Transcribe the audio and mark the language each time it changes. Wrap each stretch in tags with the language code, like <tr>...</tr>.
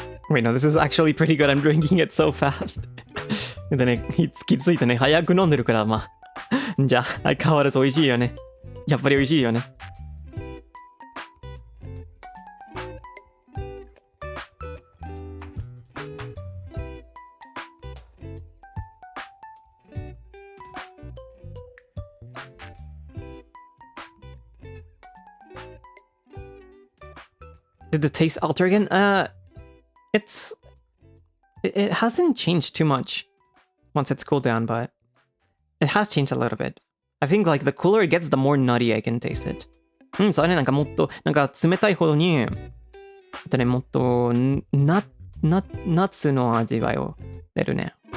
<en>Wait, no, this is actually pretty good. I'm drinking it so fast.</en> <ja>でね、気づいてね、早く飲んでるから、まあ。じゃあ、相変わらず美味しいよね。やっぱり美味しいよね。</ja> <en>Did the taste alter again? It hasn't changed too much once it's cooled down, but it has changed a little bit. I think like the cooler it gets, the more nutty I can taste it.</en> <ja>そうね、なんかもっと、なんか冷たいほどに、もっとナッツの味わいを出るね。</ja>